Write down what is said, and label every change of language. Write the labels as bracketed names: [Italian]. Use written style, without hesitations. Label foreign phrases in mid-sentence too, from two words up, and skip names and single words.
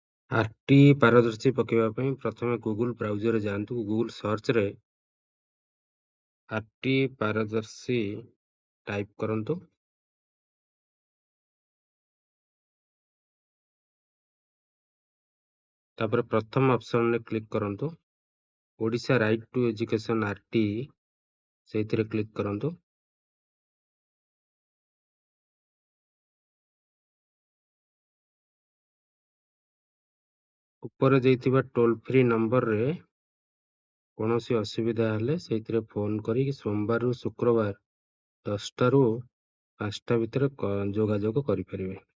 [Odia] आरटी पारदर्शी पकेवा ପାଇଁ ପ୍ରଥମେ ଗୁଗଲ ବ୍ରାଉଜରରେ ଯାଆନ୍ତୁ। ଗୁଗଲ ସର୍ଚ୍ଚରେ आरटी पारदर्शी टाइप କରନ୍ତୁ। ତାପରେ ପ୍ରଥମ ଅପସନରେ କ୍ଲିକ୍ କରନ୍ତୁ। ଓଡ଼ିଶା ରାଇଟ୍ ଟୁ ଏଜୁକେସନ୍ आरटी ସେଇଥିରେ କ୍ଲିକ୍ କରନ୍ତୁ। ଉପରେ ଦେଇଥିବା ଟୋଲ୍ ଫ୍ରି ନମ୍ବରରେ କୌଣସି ଅସୁବିଧା ହେଲେ ସେଇଥିରେ ଫୋନ୍ କରି ସୋମବାରରୁ ଶୁକ୍ରବାର 10ଟାରୁ 5ଟା ଭିତରେ ଯୋଗାଯୋଗ କରିପାରିବେ।